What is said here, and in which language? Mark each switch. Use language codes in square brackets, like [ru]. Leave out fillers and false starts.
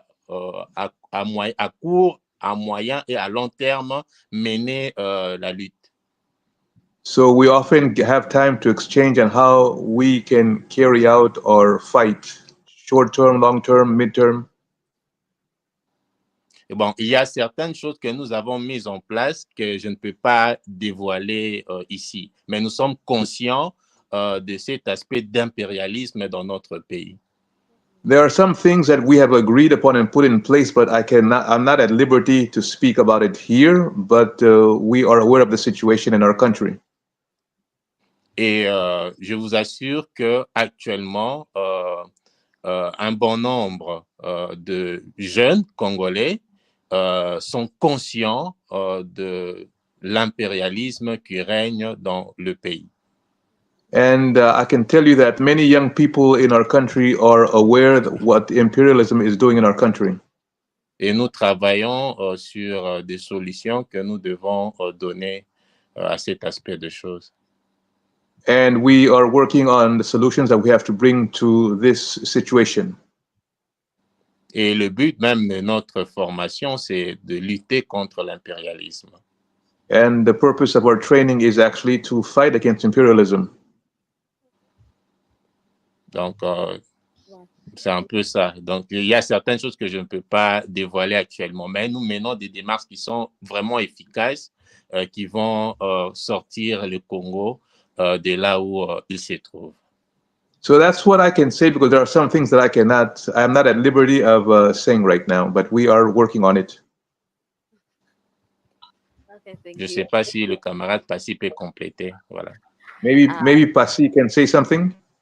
[fr] à court, à moyen et à long terme mener la lutte. [en] So we often have time to exchange on how we can carry out or fight short term, long term, mid term. [fr] Et bon, il y a certaines choses que nous avons mises en place que je ne peux pas dévoiler ici, mais nous sommes conscients de cet aspect d'impérialisme dans notre pays. [en] There are some things that we have agreed upon and put in place, but I'm not at liberty to speak about it here, but we are aware of the situation in our country. [fr] Et je vous assure qu'actuellement, un bon nombre de jeunes Congolais sont conscients de l'impérialisme qui règne dans le pays. [en] And I can tell you that many young people in our country are aware of what imperialism is doing in our country. [fr] Et nous travaillons sur des solutions que nous devons donner à cet aspect de choses. [en] And we are working on the solutions that we have to bring to this situation. [fr] Et le but même de notre formation, c'est de lutter contre l'impérialisme. [en] And the purpose of our training is actually to fight against imperialism. [fr] Donc, c'est un peu ça. Donc, il y a certaines choses que je ne peux pas dévoiler actuellement, mais nous menons des démarches qui sont vraiment efficaces, qui vont sortir le Congo de là où il se trouve. [en] So that's what I can say, because there are some things that I'm not at liberty of saying right now, but we are working on it. Okay, thank [fr] Je ne [en] you. [fr] sais pas si le camarade Passy peut compléter. Voilà. [en] Maybe Passy can say something.